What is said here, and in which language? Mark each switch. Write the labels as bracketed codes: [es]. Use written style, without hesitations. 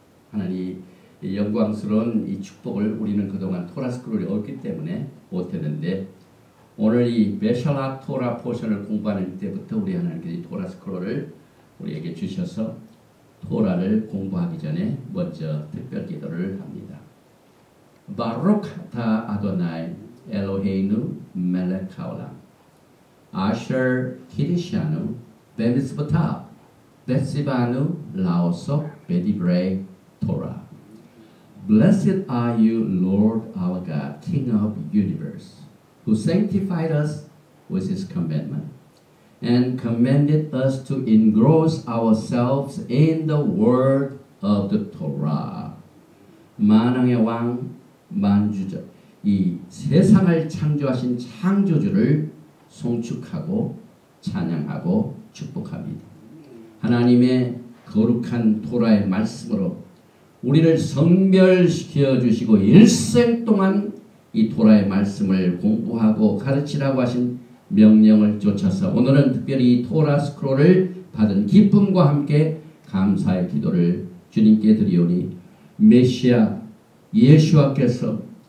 [ko] 하나님 영광스러운 이 축복을 우리는 그동안 토라 스크롤이 없기 때문에 못했는데, 오늘 이 메샬락 토라 포션을 공부하는 때부터 우리 하나님께서 이 토라 스크롤을 우리에게 주셔서 토라를 공부하기 전에 먼저 특별 기도를 합니다. [he] 바룩 타 아도나이 엘로헤이누 멜렉 하올람 아셔 키리샤누 베미스부타 베시바누 라오소 베디브레이 토라. [en] Blessed are you, Lord our God, King of the universe, who sanctified us with his commandment, and commanded us to engross ourselves in the word of the Torah. [ko] 만왕의 왕, 만주자, 이 세상을 창조하신 창조주를 송축하고 찬양하고 축복합니다. 하나님의 거룩한 토라의 말씀으로 우리를 성별시켜 주시고 일생 동안 이 토라의 말씀을 공부하고 가르치라고 하신 명령을 쫓아서 오늘은 특별히 토라 스크롤을 받은 기쁨과 함께 감사의 기도를 주님께 드리오니, 메시아 예수와께서